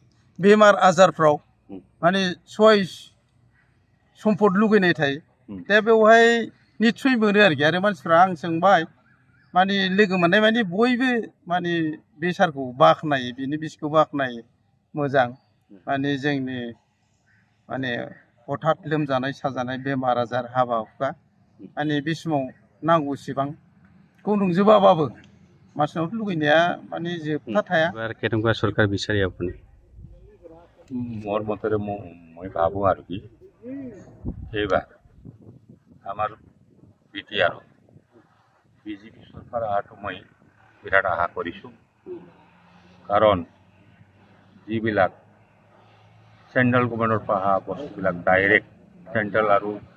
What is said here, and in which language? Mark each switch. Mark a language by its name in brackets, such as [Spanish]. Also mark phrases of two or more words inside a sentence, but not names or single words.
[Bodo] बेमार आजारफ्राव माने सहाय सम्पद लुगैनाय थायो दा बेवहाय निस्सय मोनो आरोखि आरो मानसिफ्रा आं सोंबाय माने लोगो मोननाय माने बयबो माने बे सारखौ बाख्नायो बिनि बिसिखौ बाख्नायो मोजां माने जोंनि माने हठात लोमजानाय साजानाय बेमार आजार हाबा हुखा माने बे समाव नांगौसेबांखौ नंजोबाबाबो मानसिनावथ' लुगैनाया माने जोबथा थाया [Assamese] কেনেকুৱা চৰকাৰ বিচাৰি আপুনি মোৰ মতেৰে মই ভাবোঁ আৰু কি এইবাৰ আমাৰ বিটিআৰত বিজেপি চৰকাৰ অহাটো মই বিৰাট আশা কৰিছোঁ কাৰণ যিবিলাক [English] central government [Assamese] পৰা অহা বস্তুবিলাক ডাইৰেক্ট চেণ্ট্ৰেল আৰু